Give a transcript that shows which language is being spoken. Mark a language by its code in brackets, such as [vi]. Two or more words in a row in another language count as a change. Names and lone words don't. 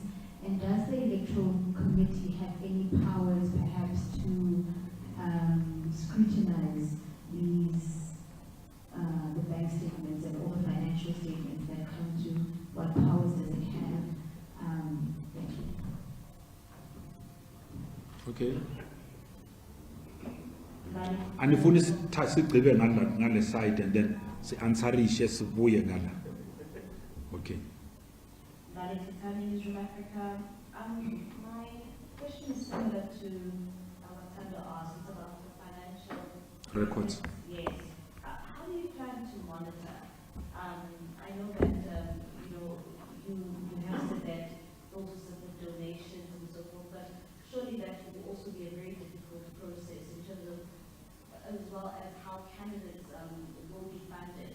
[en] And does the Electoral Committee have any powers perhaps to scrutinize these the bank statements and all the financial statements that come to? What powers does it have? Thank you. [xh] Okay. Anifuni sigqibe ngale [en] side and then [xh] si-answerishe sibuye ngala. [en] Okay. Valerie Titani, from Africa. My question is similar to what Tando asked. It's about the financial Records. Yes. How do you plan to monitor? I know that you have said that those are certain donations and so forth, but surely that will also be a very difficult process in terms of, as well as how candidates will be funded.